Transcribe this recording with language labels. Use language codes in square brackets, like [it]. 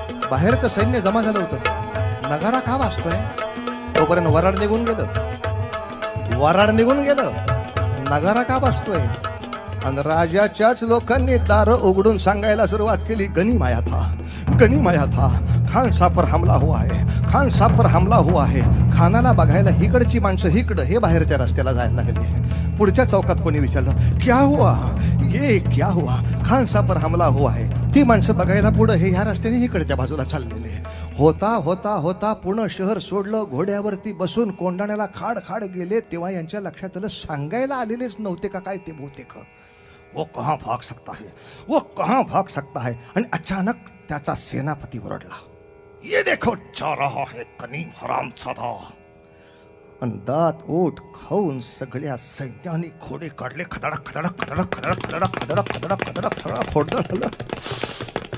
[mr] बाहेरचं सैन्य जमा झालं होतं. नगारा का वाजतोय? तोपर्यंत वराड निघून गेलं. वराड निघून गेलं. नगारा का वाजतोय? आणि राजाच्याच लोकांनी दार उघडून सांगायला सुरुवात केली, [hi] गनिमाया था, गनिमाया था. खान साहब पर हमला हुआ है, खान साहब पर हमला हुआ है. [mr] खानाला बघायला हिकडची माणसं हिकडं, हे बाहेरच्या रस्त्याला जायला लागली. पुढच्या चौकात कोणी विचारलं, [hi] क्या हुआ, ये क्या हुआ, खान साहब पर हमला हुआ है. [mr] ती माणसं बघायला पुढं, हे ह्या रस्त्याने इकडच्या बाजूला चाललेले. होता होता होता पूर्ण शहर सोडलं, घोड्यावरती बसून कोंडाण्याला खाड खाड गेले. तेव्हा यांच्या लक्षात आलं, सांगायला आलेलेच नव्हते का काय ते बहुतेक. [hi] वो कहाँ भाग सकता है, वो कहाँ भाग सकता है. [mr] आणि अचानक त्याचा सेनापती ओरडला, [hi] ये देखो जा रहा है कनीम हरामजादा. [mr] आणि दात ओठ खाऊन सगळ्या सैन्याने घोडे काढले. खदडक खदडक खदडक खदडक खदडक खदडक खदडक खदडक खदडक घोडदळ आलं.